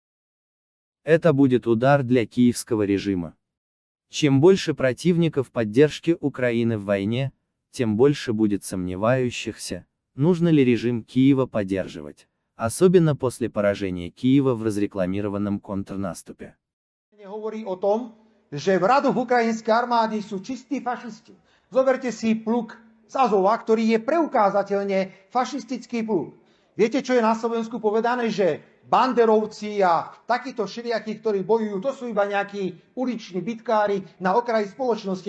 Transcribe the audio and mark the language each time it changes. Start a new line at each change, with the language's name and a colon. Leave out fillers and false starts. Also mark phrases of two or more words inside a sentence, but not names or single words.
Russian: Это будет удар для киевского режима. Чем больше противников поддержки Украины в войне, тем больше будет сомневающихся, нужно ли режим Киева поддерживать, особенно после поражения Киева в разрекламированном контрнаступе.
Slovak: Hovorí o tom, že v radoch ukrajinskej armády sú čistí fašisti. Zoberte si pluk z Azova, ktorý je preukázateľne fašistický pluk. Viete, čo je na Slovensku povedané, že banderovci a takíto všelijakí, ktorí bojujú, to sú iba nejakí uliční bitkári na okraji spoločnosti.